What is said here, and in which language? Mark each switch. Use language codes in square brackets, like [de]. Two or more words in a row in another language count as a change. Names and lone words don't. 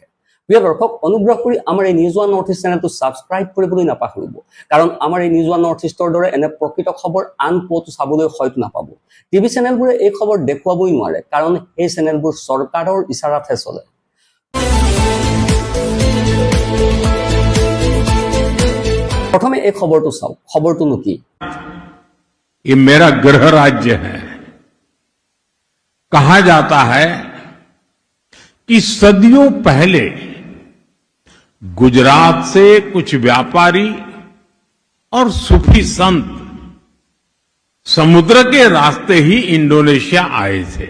[as] প্ৰিয় দৰ্শক, অনুগ্ৰহ কৰি আমাৰ এই নিউজ ওৱান নৰ্থ ইষ্ট চেনেলটো ছাবস্ক্ৰাইব কৰিবলৈ নাপাহৰিব, কাৰণ আমাৰ এই নিউজ ওৱান নৰ্থ ইষ্টৰ দৰে এনে প্ৰকৃত খবৰ আন ক'তো চাবলৈ হয়তো নাপাব। টিভি চেনেলবোৰে এই খবৰ দেখুৱাবই নোৱাৰে, কাৰণ এই চেনেলবোৰ চৰকাৰৰ ইচাৰাতহে চলে। প্ৰথমে এই খবৰটো চাওক। খবৰটোনো কি? [hi] ये मेरा गृह राज्य है। कहा जाता है कि सदियों पहले गुजरात से कुछ व्यापारी और सूफी संत समुद्र के रास्ते ही इंडोनेशिया आए थे।